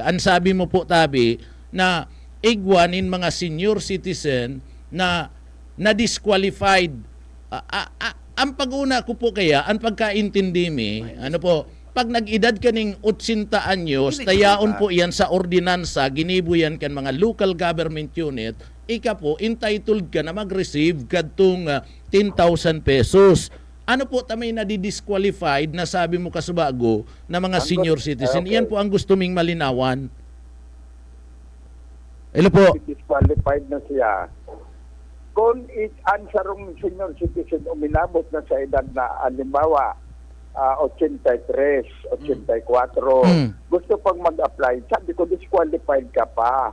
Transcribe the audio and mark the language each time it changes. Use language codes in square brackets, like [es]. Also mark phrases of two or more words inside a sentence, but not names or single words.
[bik] Ang sabi mo po tabi na igwanin mga [en] senior citizen [bik] na disqualified. Ang pag-una ko po kaya, ang pagkaintindi mi, pag nag-edad ka ning 80 anyos, tayaon po yan sa ordinansa, ginibo yan kan mga [en] local government unit, [bik] ika po, entitled ka na mag-receive kadtong 10,000 pesos. Ano po tamay na di-disqualified na sabi mo kasbago na mga [en] senior citizen? [bik] Iyan po ang gusto ming malinawan. Hello po. Disqualified na siya. Kung ansarong [en] senior citizen [bik] uminabot na sa edad na halimbawa 83, 84, gusto pang mag-apply, sabi ko disqualified ka pa.